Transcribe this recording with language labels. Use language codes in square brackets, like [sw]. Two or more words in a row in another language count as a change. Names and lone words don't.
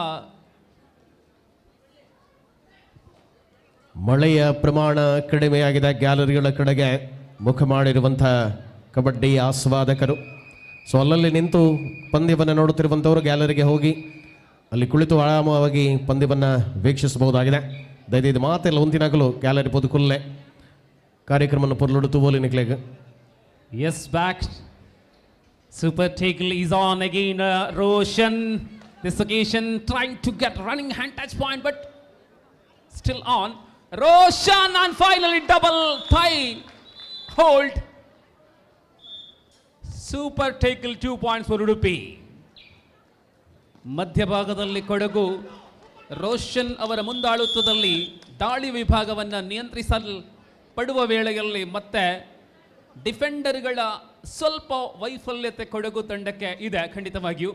[kn] ಮಳೆಯ ಪ್ರಮಾಣ ಕಡಿಮೆಯಾಗಿದೆ. ಗ್ಯಾಲರಿಗಳ ಕಡೆಗೆ ಮುಖ ಮಾಡಿರುವಂಥ ಕಬಡ್ಡಿ ಆಸ್ವಾದಕರು. ಸೊ ಅಲ್ಲಲ್ಲಿ ನಿಂತು ಪಂದ್ಯವನ್ನು ನೋಡುತ್ತಿರುವಂಥವರು ಗ್ಯಾಲರಿಗೆ ಹೋಗಿ ಅಲ್ಲಿ ಕುಳಿತು ಆರಾಮವಾಗಿ ಪಂದ್ಯವನ್ನು ವೀಕ್ಷಿಸಬಹುದಾಗಿದೆ. [tcy] ದಯವಿಟ್ಟು ಮಾತೆಲ್ಲ ಒಂದಿನಾಗಲೂ ಗ್ಯಾಲರಿ ಪೊದುಕುಲ್ಲೆ ಕಾರ್ಯಕ್ರಮವನ್ನು ಪೊರ್ಲುಡುತ್ತು ಬೋಲಿ ನಿಕ್ಲೆಗೆ. [en] Yes back. Super tackle is on again. Roshan, this occasion trying to get running hand touch point, but still on. Roshan and finally double tie hold. Super tackle, 2 points for Udupi. [kn] ಮಧ್ಯಭಾಗದಲ್ಲಿ ಕೊಡಗು ರೋಷನ್ ಅವರ ಮುಂದಾಳುತ್ವದಲ್ಲಿ ದಾಳಿ ವಿಭಾಗವನ್ನು ನಿಯಂತ್ರಿಸಲ್ಪಡುವ ವೇಳೆಯಲ್ಲಿ ಮತ್ತೆ ಡಿಫೆಂಡರ್ಗಳ ಸ್ವಲ್ಪ ವೈಫಲ್ಯತೆ ಕೊಡಗು ತಂಡಕ್ಕೆ ಇದೆ ಖಂಡಿತವಾಗಿಯೂ.